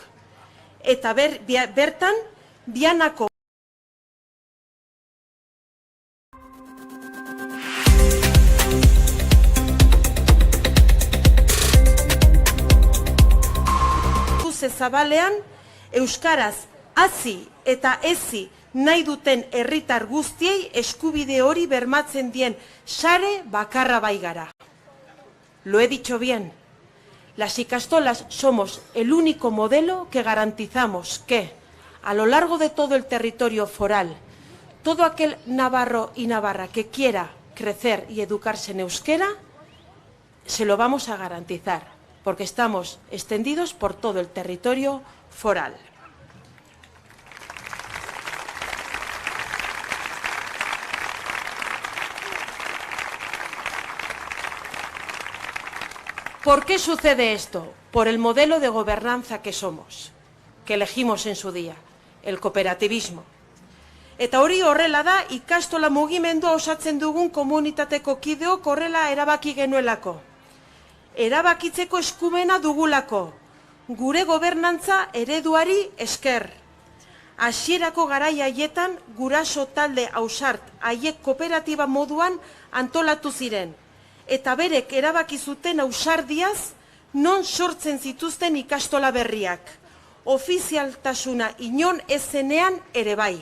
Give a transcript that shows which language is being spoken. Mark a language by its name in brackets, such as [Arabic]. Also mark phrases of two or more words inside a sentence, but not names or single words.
[Basque] Eta bertan Bianako zabalean euskaraz hasi eta ezi nahi duten herritar guztiei eskubide hori bermatzen dien sare bakarra baigara. [Spanish] Lo he dicho bien. Las ikastolas somos el único modelo que garantizamos que, a lo largo de todo el territorio foral, todo aquel navarro y navarra que quiera crecer y educarse en euskera, se lo vamos a garantizar, porque estamos extendidos por todo el territorio foral. ¿Por qué sucede esto? Por el modelo de gobernanza que somos, que elegimos en su día, el cooperativismo. [Basque] Eta hori horrela da, ikastola mugimendua osatzen dugun komunitateko kideok horrela erabaki genuelako. Erabakitzeko eskumena dugulako, gure gobernantza ereduari esker. Hasierako garai haietan guraso talde ausart haiek kooperatiba moduan antolatu ziren, eta berek erabaki zuten ausardiaz non sortzen zituzten ikastola berriak, ofizialtasuna inon ezenean ere bai.